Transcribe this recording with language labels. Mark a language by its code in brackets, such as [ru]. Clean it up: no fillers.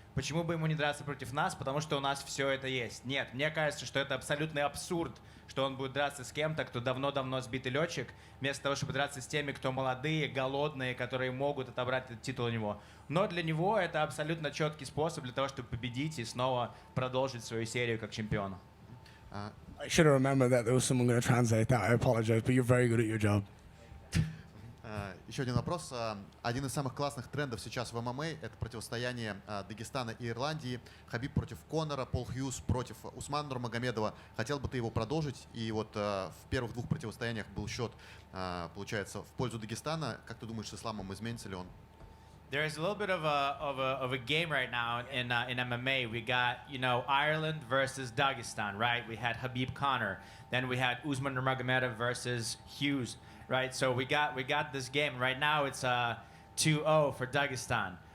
[ru] Почему бы ему не драться против нас? Потому что у нас все это есть. Нет, мне кажется, что это абсолютный абсурд, что он будет драться с кем-то, кто давно-давно сбитый летчик, вместо того, чтобы драться с теми, кто молодые, голодные, которые могут отобрать этот титул у него. Но для него это абсолютно четкий способ для того, чтобы победить и снова продолжить свою серию как чемпиона. [en] I should have remembered that there was someone going to translate that. I apologize, but you're very good at your job. [ru] Еще один вопрос. Один из самых классных трендов сейчас в ММА — это противостояние Дагестана и Ирландии. Хабиб против Конора, Пол Хьюз против Усмана Нурмагомедова. Хотел бы ты его продолжить? И вот в первых 2 противостояниях был счет, получается, в пользу Дагестана. Как ты думаешь, с Исламом изменится ли он? [en] There is a little bit of a game right now in MMA. We got, Ireland versus Dagestan, right? We had Khabib Conor. Then we had Usman Nurmagomedov versus Hughes, right? So we got this game. Right now it's 2-0 for Dagestan.